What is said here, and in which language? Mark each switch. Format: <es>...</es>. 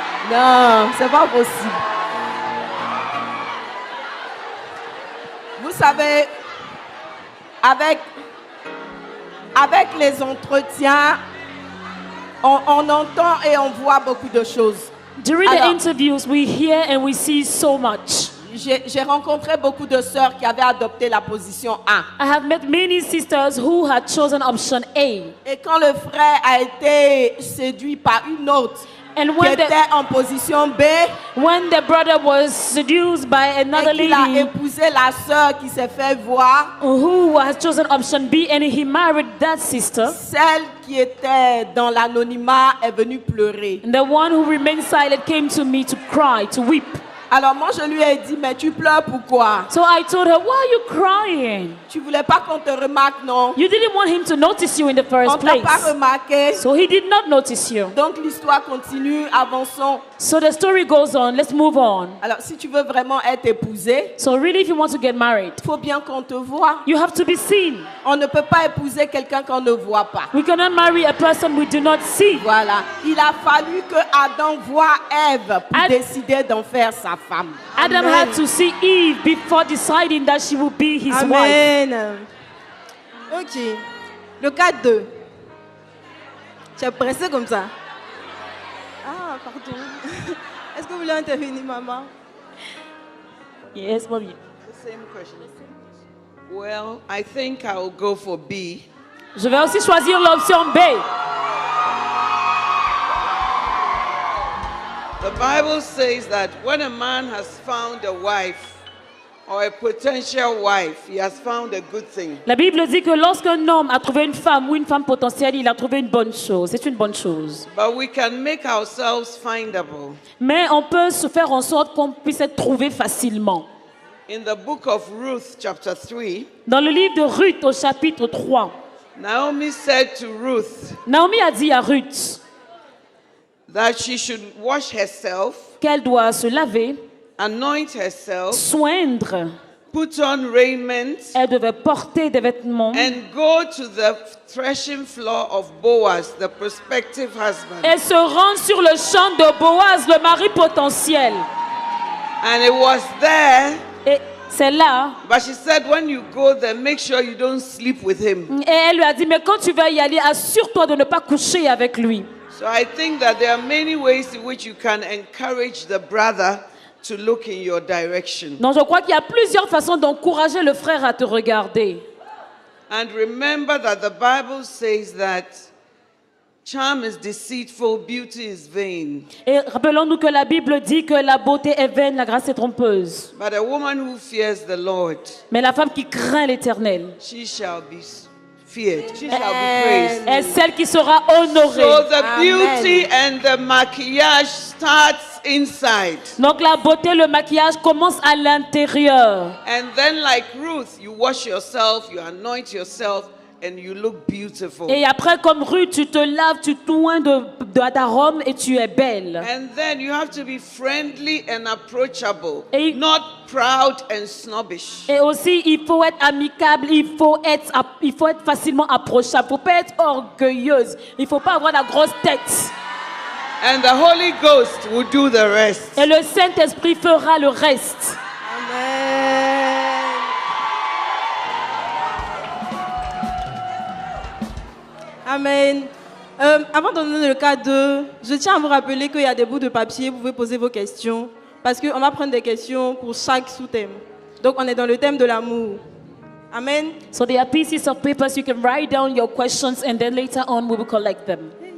<fr>Non, c'est pas possible. Vous savez, avec les entretiens, on entend et on voit beaucoup de choses.</fr> <en>During the interviews, we hear and we see so much.</en> <fr>J'ai rencontré beaucoup de sœurs qui avaient adopté la position A.</fr> <en>I have met many sisters who had chosen option A.</en> <fr>Et quand le frère a été séduit par une autre qui était en position B,</fr> <en>when the brother was seduced by another</en> <fr>et qu'il a</fr> <en>lady</en> <fr>épousé la sœur qui s'est fait voir,</fr> <en>who has chosen option B, and he married that sister,</en> <fr>celle qui était dans l'anonymat est venue pleurer.</fr> <en>and the one who remained silent came to me to cry, to weep.</en> <fr>Alors moi je lui ai dit, mais tu pleures pourquoi?</fr> <en>So I told her, why are you crying?</en> <fr>Tu voulais pas qu'on te remarque, non?</fr> <en>You didn't want him to notice you in the</en> <fr>On</fr> <en>first</en> <fr>t'a pas</fr> <en>place.</en> <fr>remarqué.</fr> <en>So he did not notice you.</en> <fr>Donc l'histoire continue, avançons.</fr> <en>So the story goes on. Let's move on.</en> <fr>Alors si tu veux vraiment être épousé,</fr> <en>So really, if you want to get married,</en> <fr>il faut bien qu'on te voie.</fr> <en>you have to be seen.</en> <fr>On ne peut pas épouser quelqu'un qu'on ne voit pas.</fr> <en>We cannot marry a person we do not see.</en> <fr>Voilà. Il a fallu que Adam voie Ève pour décider d'en faire sa femme.</fr> <en>Adam had to see Eve before deciding that she would be his wife.</en> <fr>Amen. Ok. Le cas 2. Tu es pressé comme ça. Ah, pardon. Est-ce que vous voulez intervenir, maman?</fr> <en>Yes, mommy. The same question. Well, I think I will go for B.</en> <fr>Je vais aussi choisir l'option B.</fr> <en>The Bible says that when a man has found a wife or a potential wife, he has found a good thing.</en> <fr>La Bible dit que lorsqu'un homme a trouvé une femme ou une femme potentielle, il a trouvé une bonne chose. C'est une bonne chose.</fr> <en>But we can make ourselves findable.</en> <fr>Mais on peut se faire en sorte qu'on puisse être trouvé facilement.</fr> <en>In the book of Ruth, chapter 3,</en> <fr>Dans le livre de Ruth au chapitre 3,</fr> <en>Naomi said to Ruth</en> <fr>Naomi a dit à Ruth</fr> <en>that she should wash herself,</en> <fr>qu'elle doit se laver,</fr> <en>anoint herself,</en> <fr>soindre,</fr> <en>put on raiment,</en> <fr>elle devait porter des vêtements</fr> <en>and go to the threshing floor of Boaz, the prospective husband.</en> <fr>et se rendre sur le champ de Boaz, le mari potentiel.</fr> <en>And it was there.</en> <fr>Et c'est là.</fr> <en>But she said, when you go there, make sure you don't sleep with him.</en> <fr>Et elle lui a dit, mais quand tu vas y aller, assure-toi de ne pas coucher avec lui.</fr> <en>So I think that there are many ways in which you can encourage the brother to look in your direction.</en> <fr>Donc je crois qu'il y a plusieurs façons d'encourager le frère à te regarder.</fr> <en>And remember that the Bible says that charm is deceitful, beauty is vain.</en> <fr>Et rappelons-nous que la Bible dit que la beauté est vaine, la grâce est trompeuse.</fr> <en>But a woman who fears the Lord,</en> <fr>Mais la femme qui craint l'Éternel</fr> <en>she shall be feared. She shall be praised.</en> <fr>est celle qui sera honorée.</fr> <en>So the beauty and the maquillage starts inside.</en> <fr>Donc la beauté, le maquillage commence à l'intérieur.</fr> <en>And then like Ruth, you wash yourself, you anoint yourself, and you look beautiful.</en> <fr>Et après, comme Ruth, tu te laves, tu t'oins d'arôme et tu es belle.</fr> <en>And then you have to be friendly and approachable,</en> <fr>Et-</fr> <en>not proud and snobbish.</en> <fr>Et aussi, il faut être amicable, il faut être facilement approchable. Il ne faut pas être orgueilleuse. Il ne faut pas avoir la grosse tête.</fr> <en>And the Holy Ghost will do the rest.</en> <fr>Et le Saint-Esprit fera le reste. Amen. Amen. Avant de donner le cas 2, je tiens à vous rappeler qu'il y a des bouts de papier, vous pouvez poser vos questions, parce qu'on va prendre des questions pour chaque sous-thème. Donc on est dans le thème de l'amour. Amen.</fr> <en>So there are pieces of papers you can write down your questions and then later on we will collect them.</en>